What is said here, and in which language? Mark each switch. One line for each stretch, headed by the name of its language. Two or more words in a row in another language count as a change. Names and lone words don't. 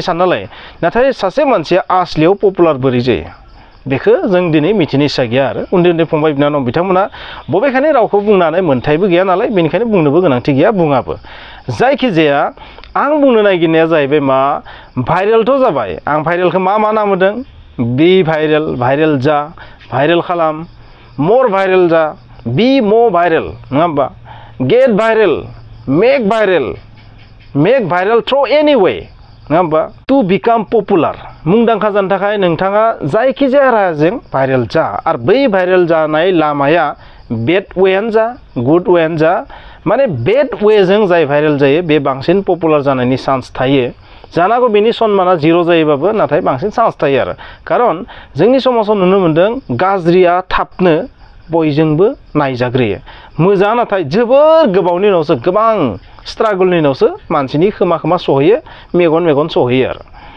Bodo: सानना लायो नाथाय सासे मानसिया आसलियाव पपुलार बोरै जायो बेखौ जों दिनै मिथिनो इच्छा गैया आरो उन्दै फंबाय बिनानाव बिथांमोना बबेखानि रावखौ बुंनानै मोन्थायबो गैया नालाय बेनिखायनो बुंनोबो गोनांथि गैया बुङाबो जायखिजाया आं बुंनो नागिरनाया जाहैबाय मा भाइरेलथ' जाबाय आं भाइरेलखौ मा नाम होदों बी भाइरेल जा भाइरेल खालाम मोर भाइरेल जा
English: be more viral
Bodo: नङा होमबा
English: get viral make viral make viral through any way
Bodo: नङा होमबा
English: to become popular
Bodo: मुंदांखा जानो थाखाय नोंथाङा जायखिजाया राहाजों भाइरेल जा आरो बै भाइरेल जानाय लामाया बेड वेयानो जा गुड वेयानो जा माने बेड वेजों जाय भाइरेल जायो बे बांसिन पपुलार जानायनि चान्स थायो जानांगौ बेनि सन्माना जिर' जायोबाबो नाथाय बांसिन चान्स थायो आरो खारन जोंनि समाजाव नुनो मोन्दों गाज्रिया थाबनो बयजोंबो नायजाग्रोयो मोजां नाथाय जोबोर गोबावनि उनावसो गोबां स्ट्रागलनि उनावसो मानसिनि खोमा सहैयो मेगन सहैयो आरो